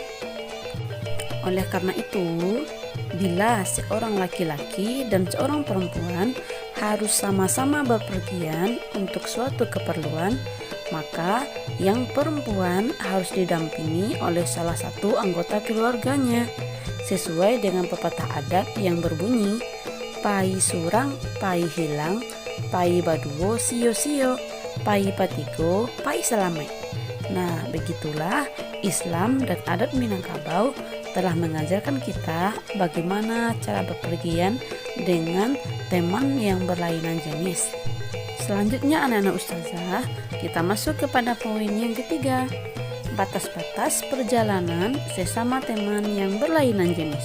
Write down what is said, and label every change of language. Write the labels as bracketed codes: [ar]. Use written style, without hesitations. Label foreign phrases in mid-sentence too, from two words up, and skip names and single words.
[id] Oleh karena itu, bila seorang laki-laki dan seorang perempuan harus sama-sama bepergian untuk suatu keperluan, maka yang perempuan harus didampingi oleh salah satu anggota keluarganya, sesuai dengan pepatah adat yang berbunyi, [min] pai surang, pai hilang, pai baduo, sio-sio, pai patigo, pai selamai. [id] Nah, begitulah Islam dan adat Minangkabau telah mengajarkan kita bagaimana cara bepergian dengan teman yang berlainan jenis. Selanjutnya anak-anak ustazah, kita masuk kepada poin yang ketiga, batas-batas perjalanan sesama teman yang berlainan jenis.